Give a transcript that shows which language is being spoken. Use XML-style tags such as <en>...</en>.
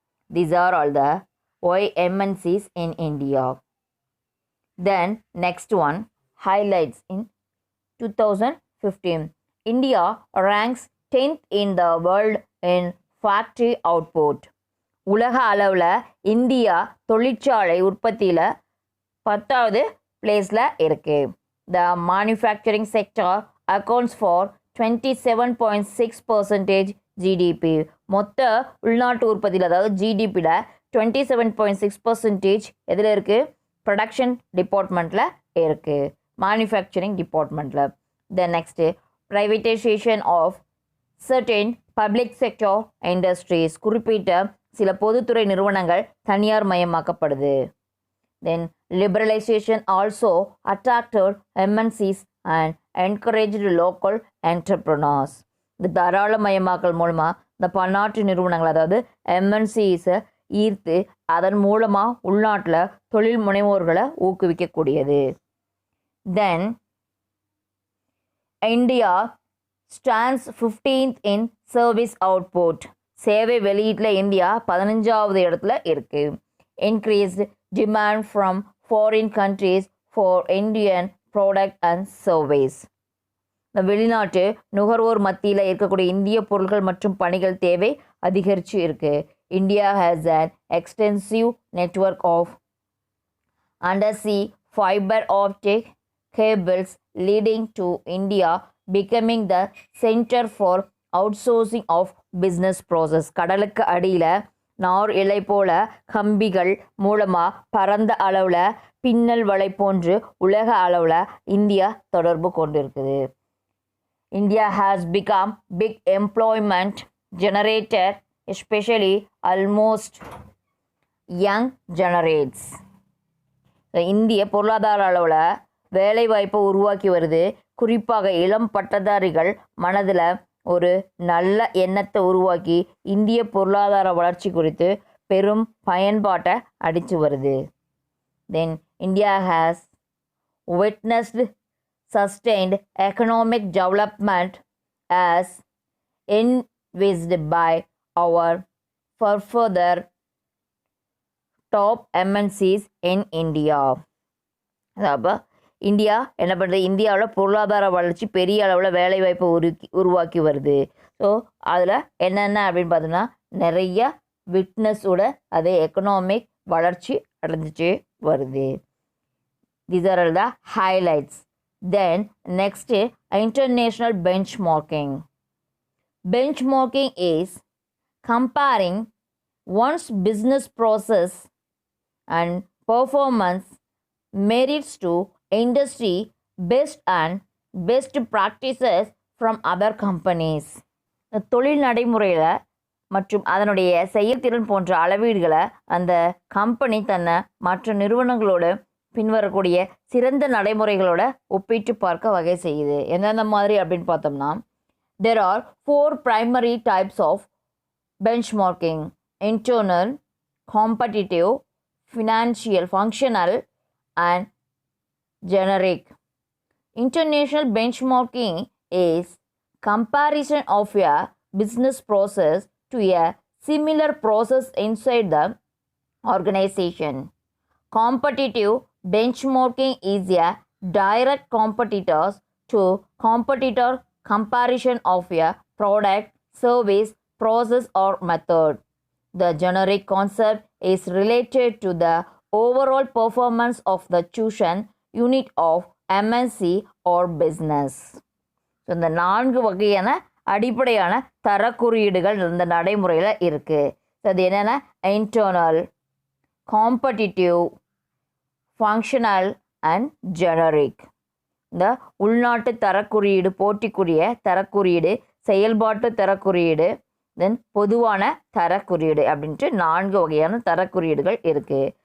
<en>These are all the why MNCs in India. Then next one, highlights in 2015. India ranks 10th in the world in factory output.</en> <ta>உலக அளவில் India தொழிற்சாலை உற்பத்தியில் 10வது பிளேஸில் இருக்குது.</ta> <en>The manufacturing sector accounts for 27.6% GDP.</en> <ta>மொத்த உள்நாட்டு உற்பத்தியில், அதாவது ஜிடிபியில் 27.6% எதில் இருக்குது?</ta> <en>Production டிபார்ட்மெண்ட்டில் இருக்குது, manufacturing டிபார்ட்மெண்ட்டில். The next, privatization of certain public sector industries</en> <ta>குறிப்பிட்ட சில பொதுத்துறை நிறுவனங்கள் தனியார் மயமாக்கப்படுது.</ta> <en>Then liberalization also attracted MNCs and encouraged local entrepreneurs.</en> <ta>இந்த தாராளமயமாக்கல் மூலமாக இந்த பன்னாட்டு நிறுவனங்கள் அதாவது எம்என்சிஸை ஈர்த்து அதன் மூலமாக உள்நாட்டில் தொழில் முனைவோர்களை ஊக்குவிக்கக்கூடியது.</ta> <en>Then India stands 15th in service output.</en> <ta>சேவை வெளியீட்டில் இந்தியா 15வது இடத்துல இருக்கு.</ta> <en>Increased demand from foreign countries for Indian product and service.</en> <ta>இந்த வெளிநாட்டு நுகர்வோர் மத்தியில் இருக்கக்கூடிய இந்திய பொருட்கள் மற்றும் பணிகள் தேவை அதிகரித்து இருக்கு.</ta> <en>India has an extensive network of undersea fiber optic cables leading to India becoming the center for outsourcing of business process.</en> <ta>கடலுக்கு அடியில் நார் இலை போல கம்பிகள் மூலமாக பரந்த அளவில் பின்னல் வலை போன்று உலக அளவில் இந்தியா தொடர்பு கொண்டிருக்குது.</ta> <en>India has become big employment generator, especially almost young generates.</en> <ta>இந்திய பொருளாதார அளவில் வேலைவாய்ப்பை உருவாக்கி வருது. குறிப்பாக இளம் பட்டதாரிகள் மனதில் ஒரு நல்ல எண்ணத்தை உருவாக்கி இந்திய பொருளாதார வளர்ச்சி குறித்து பெரும் பயன்பாட்டை அடித்து வருது.</ta> <en>Then India has witnessed sustained economic development as envisaged by our further top MNCs in India.</en> <ta>அப்போ இந்தியா என்ன பண்ணுறது, இந்தியாவில் பொருளாதார வளர்ச்சி பெரிய அளவில் வேலைவாய்ப்பை உருவாக்கி வருது. ஸோ அதில் என்னென்ன அப்படின்னு பார்த்தோம்னா நிறைய விட்னஸோட அதே எக்கனாமிக் வளர்ச்சி அடைஞ்சிட்டு வருது.</ta> <en>These are all the highlights. Then next international benchmarking. Benchmarking is comparing one's business process and performance merits to industry best practices from other companies.</en> <ta>தொழில் நடைமுறையில் மற்றும் அதனுடைய செயல்திறன் போன்ற அளவீடுகளை அந்த கம்பெனி தன்னை மற்ற நிறுவனங்களோடு பின்வரக்கூடிய சிறந்த நடைமுறைகளோட ஒப்பிட்டு பார்க்க வகை செய்யுது. எந்தெந்த மாதிரி அப்படின்னு பார்த்தோம்னா</ta> <en>there are 4 primary types of benchmarking: internal, competitive, functional and generic. International benchmarking is comparison of a business process to a similar process inside the organization. Competitive benchmarking is a direct competitors to competitor comparison of a product, service, process or method. The generic concept is related to the overall performance of the chosen unit of MNC or business.</en> <ta>So இந்த 4 வகையான அடிப்படையான தர குறியீடுகள் இந்த நடைமுறையில் இருக்குது.</ta> <en>so</en> <ta>அது என்னென்னா</ta> <en>Internal, competitive, functional and generic.</en> <ta>இந்த உள்நாட்டு தரக்குறியீடு, போட்டிக்குரிய தரக்குறியீடு, செயல்பாட்டு தரக்குறியீடு, தென் பொதுவான தரக்குறியீடு அப்படின்ட்டு 4 வகையான தரக்குறியீடுகள் இருக்குது.</ta>